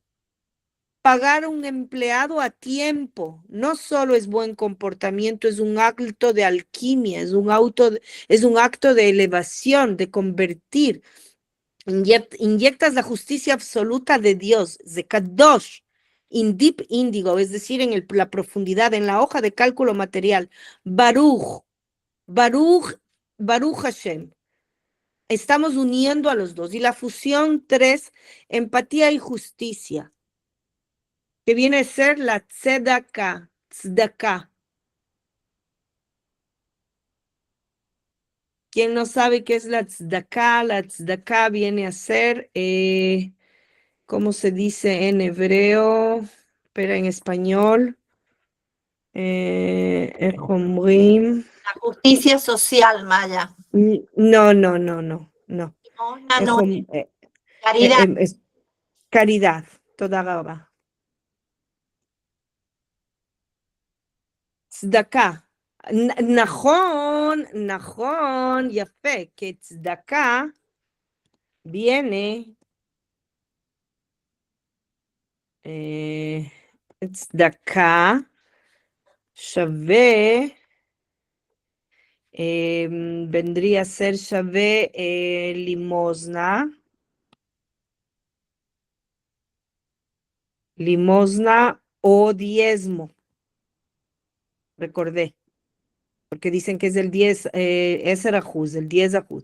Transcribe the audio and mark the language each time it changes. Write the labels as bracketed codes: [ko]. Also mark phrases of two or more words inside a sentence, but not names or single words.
[es] Pagar a un empleado a tiempo no solo es buen comportamiento, es un acto de alquimia, es un acto de elevación, de convertir. Inyectas la justicia absoluta de Dios, Zekadosh, [en] in deep [es] índigo, es decir, en la profundidad, en la hoja de cálculo material. [he] ברוך, ברוך, ברוך השם. [es] Estamos uniendo a los dos. Y la fusión 3, empatía y justicia, que viene a ser la tzedakah, tzedakah. ¿Quién no sabe qué es la tzedakah? La tzedakah viene a ser... ¿cómo se dice en hebreo? Pero en español. [he] איך אומרים? [es] La justicia social, Maya. No, no, no, no, no. Limosna [he] איך [es] no [he] אומ- [es] es caridad. es caridad. [he] תודה רבה. צדקה. נכון, נכון, יפה, כי צדקה viene, צדקה שווה, [es] vendría a ser שווה limosna. Limosna o diezmo. Recordé, porque dicen que es el 10, es el ajuz, el 10 ajuz.